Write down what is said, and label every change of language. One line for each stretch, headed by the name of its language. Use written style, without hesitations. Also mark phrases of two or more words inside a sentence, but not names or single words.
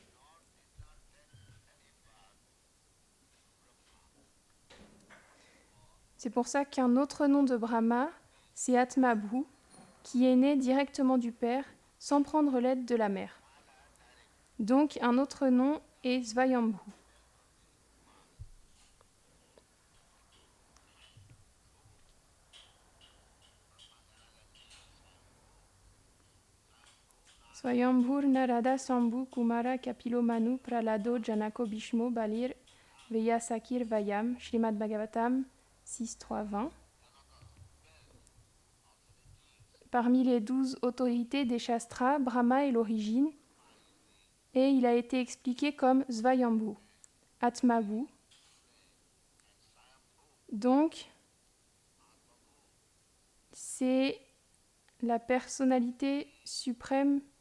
French: C'est pour ça qu'un autre nom de Brahma, c'est Atmabhu, qui est né directement du Père sans prendre l'aide de la mère. Donc un autre nom est Svayambhu.
Sanskrit: Svayambhur Narada Sambhu Kumara Kapilo Manu Pralado Janako Bhishmo Balir Vyasakir Vayam Srimad Bhagavatam 6.3.20.
French: Parmi les 12 autorités des Shastras, Brahma est l'origine et il a été expliqué comme Svayambhu, Atmabhu. Donc, c'est la personnalité suprême.